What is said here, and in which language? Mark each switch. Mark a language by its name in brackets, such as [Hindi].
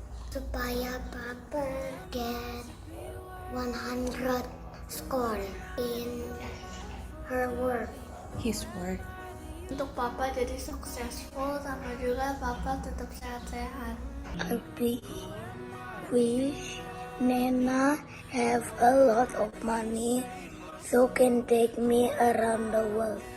[English] Supaya papa get 100 score in her work. His work. [Indonesian] Untuk papa jadi successful sama juga papa tetap sehat-sehat. [English] I wish Nena have a lot of money so can take me around the world.